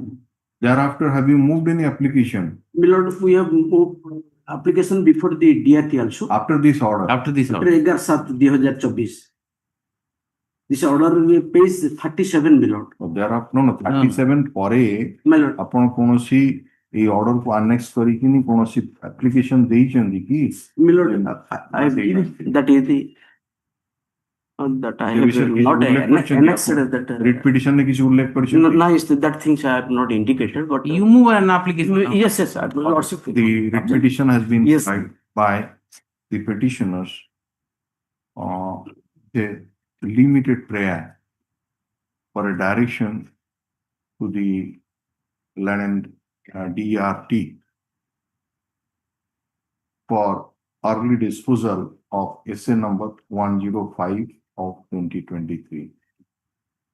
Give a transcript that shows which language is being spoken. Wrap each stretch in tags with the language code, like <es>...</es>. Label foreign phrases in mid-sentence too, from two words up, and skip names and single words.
<en>thereafter have you moved any application My lord, we have moved application before the DRT also. after this order? After this After order. 11/7/2024. This order will page 37, my lord. Thereafter, no, 37 ପରେ My lord.</en> <or>ଆପଣ କୌଣସି ଏଇ order କୁ annex କରିକିନି କୌଣସି application ଦେଇଛନ୍ତି କି?</or> <en>My lord, I that is the that I</en> <or>ଏ ବିଷୟରେ</or> <en>have</en> <or>କିଛି</or> <en>not</en> <or>ଉଲ୍ଲେଖ କରିଛନ୍ତି</or> <en>annexed</en> <or>ଆପଣ?</or> <en>that. Writ petition</en> <or>ରେ କିଛି ଉଲ୍ଲେଖ କରିଛନ୍ତି?</or> <en>No, is that things I have not indicated, but You move an application. yes, yes, sir. Lordship. The writ petition has been Yes. filed by the petitioners. A limited prayer for a direction to the land DRT for early disposal of essay number 105 of 2023.</en>